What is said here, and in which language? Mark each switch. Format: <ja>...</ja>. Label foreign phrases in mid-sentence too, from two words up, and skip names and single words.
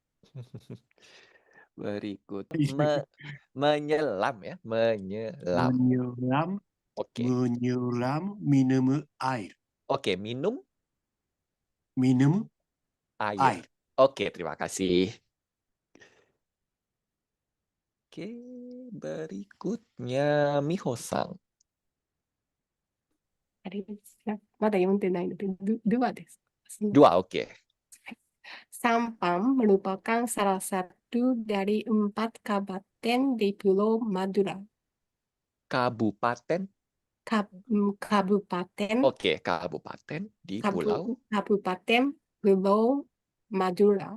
<id>Berikut menyelam ya, menyelam. Menyelam, Oke. menyelam, minum air. Oke, minum Minum air. air. Oke, terima kasih. Oke, berikutnya Miho-san.</id> <ja>あれですね。まだ読んでないので、ドゥアです。</ja> <id>Dua, oke. Sampang merupakan salah satu dari 4 kabupaten di Pulau Madura. Kabupaten. Kabupaten Oke, kabupaten di pulau. Kabupaten Pulau Madura.</id>